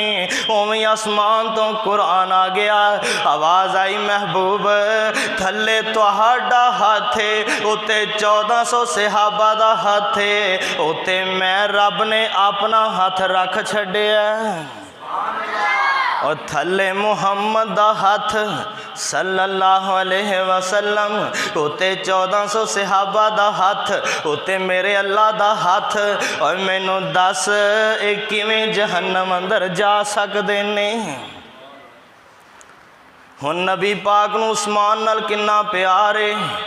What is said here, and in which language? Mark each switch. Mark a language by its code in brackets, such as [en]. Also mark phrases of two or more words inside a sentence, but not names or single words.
[pa] اویں آسمان تو قرآن آ گیا، آواز آئی محبوب تھلے تہاڈا ہاتھ ہے، اتے 1400 صحابہ دا ہاتھ ہے، اتے میں رب نے اپنا ہاتھ رکھ چھڈیا. اور تھلے محمد دا ہاتھ [ar] صلی اللہ علیہ وسلم, [pa] اتے 1400 صحابہ دا ہاتھ، اتے میرے اللہ دا ہاتھ. اور مینوں دس کویں جہنم اندر جا سکدے نے. ہن نبی پاک نوں عثمان نال کنا پیار ہے.